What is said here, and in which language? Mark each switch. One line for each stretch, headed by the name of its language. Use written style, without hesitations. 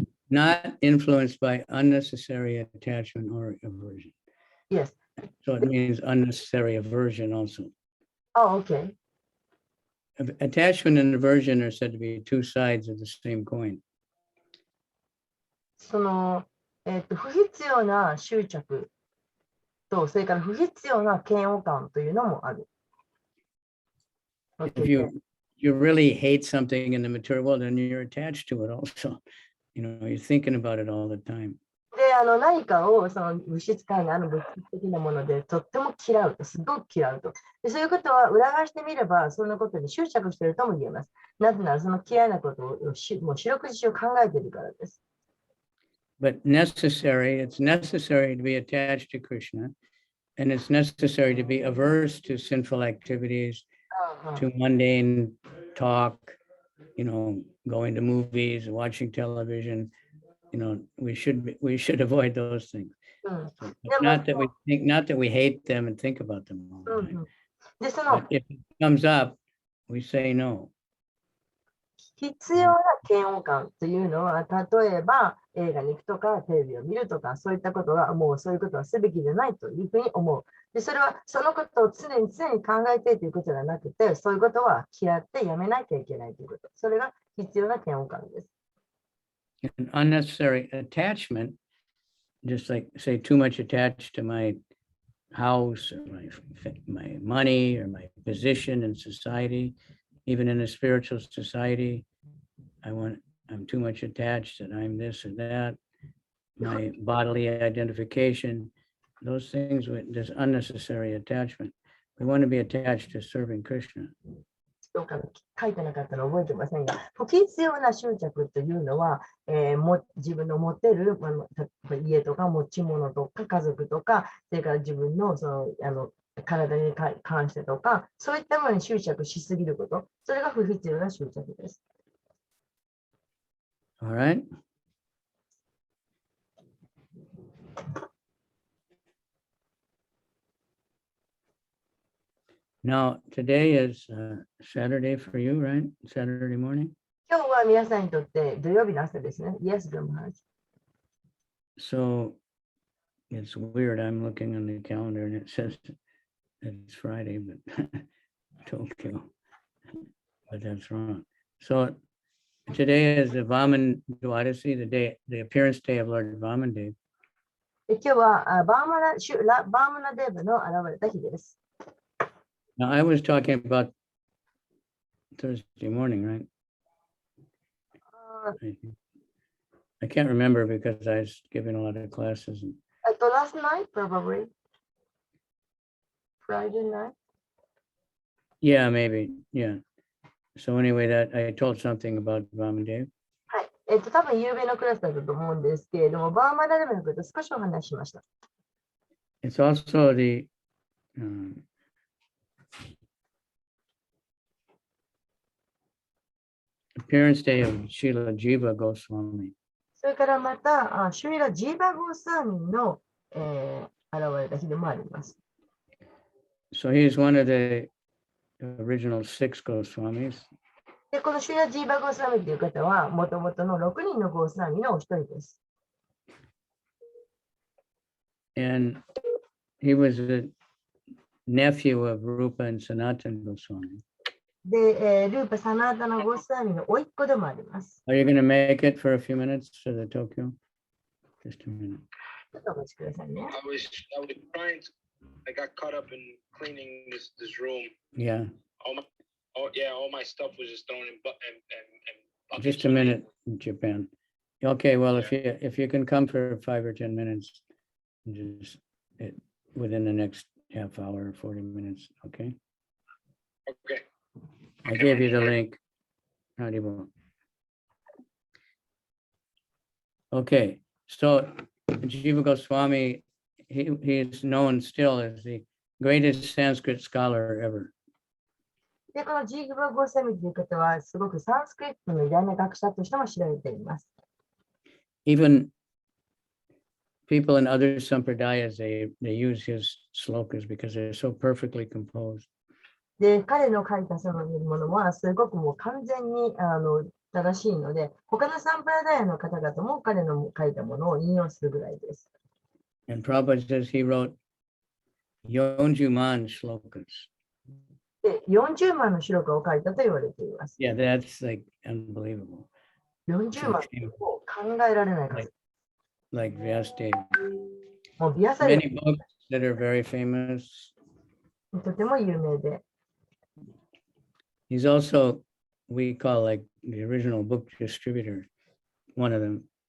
English: Not influenced by unnecessary attachment or aversion. Yes. So it means unnecessary aversion also. Oh, okay. Attachment and aversion are said to be two sides of the same coin.
Japanese: その、不必要な執着と、それから不必要な嫌悪感というのもある。
English: If you really hate something in the material world, then you're attached to it also. You're thinking about it all the time.
Japanese: で、何かをその物質界にある物質的なものでとっても嫌うと、すごく嫌うと。で、そういうことは裏返してみれば、そんなことに執着しているとも言えます。なぜなら、その嫌いなことをもう四六時中考えているからです。
English: But it's necessary to be attached to Krishna, and it's necessary to be averse to sinful activities to mundane talk, going to movies, watching television. We should avoid those things. So, not that we hate them and think about them all the time. But if it comes up, we say no.
Japanese: 必要な嫌悪感というのは、例えば映画に行くとか、テレビを見るとか、そういったことは、もうそういうことはすべきでないというふうに思う。で、それはそのことを常に考えているということではなくて、そういうことは嫌ってやめなきゃいけないということ。それが必要な嫌悪感です。
English: An unnecessary attachment, just like say too much attached to my house or my money or my position in society, even in a spiritual society, I'm too much attached that I'm this or that, my bodily identification, those things with this unnecessary attachment. We want to be attached to serving Krishna.
Japanese: どうか書いてなかったの覚えてませんが、不必要な執着というのは、自分の持っている、家とか持ち物とか家族とか、それから自分の体に関してとか、そういったものに執着しすぎること、それが不必要な執着です。
English: All right. Now, today is Saturday for you, right? Saturday morning.
Japanese: 今日は皆さんにとって土曜日の朝ですね。
English: Yes, good morning. So it's weird. I'm looking on the calendar and it says it's Friday, but Tokyo. But that's wrong. So today is the Vaman Dwadasi, the appearance day of Lord Vaman.
Japanese: 今日はバーマナデーブの現れた日です。
English: Now, I was talking about Thursday morning, right? I can't remember because I was giving a lot of classes. Last night, probably. Friday night? Yeah, maybe. Yeah. So anyway, that I told something about Vaman.
Japanese: はい。多分夕べのクラスだったと思うんですけれども、バーマナデーブのこと少しお話ししました。
English: It's also the appearance day of Srila Jiva Goswami.
Japanese: それからまた、シュリラ・ジーバ・ゴーサーミンの、現れた日でもあります。
English: So he's one of the original 6 Goswamis.
Japanese: で、このシュリラ・ジーバ・ゴーサーミンという方は、もともとの6人のゴーサーミンのお一人です。
English: And he was the nephew of Rupa and Sanatana Goswami.
Japanese: で、ルーパ・サナータナ・ゴーサーミンの甥っ子でもあります。
English: Are you going to make it for a few minutes to the Tokyo? Just a minute.
Japanese: ちょっとお待ちくださいね。
English: I was trying to, I got caught up in cleaning this room. Yeah. All my stuff was just thrown in buckets. Just a minute in Japan. Okay, well, if you can come for 5 or 10 minutes, just within the next half hour or 40 minutes, okay? Okay. I gave you the link. Haribo. Okay, so Jiva Goswami, he is known still as the greatest Sanskrit scholar ever.
Japanese: で、このジーグバ・ゴーサミという方は、すごくサンスクリットの偉大な学者としても知られています。
English: Even people in other sampradayas, they use his slokas because they're so perfectly composed.
Japanese: で、彼の書いたそのものは、すごくもう完全に正しいので、他のサンプラダヤの方々も彼の書いたものを引用するぐらいです。
English: And Prabhupada says he wrote 40 man shlokas.
Japanese: で、40万のシロカを書いたと言われています。
English: Yeah, that's like unbelievable.
Japanese: 40万を考えられない数。
English: Like Vyasadeva.
Japanese: もうビアサデ
English: Many books that are very famous.
Japanese: とても有名で。
English: He's also, we call like the original book distributor, one of them.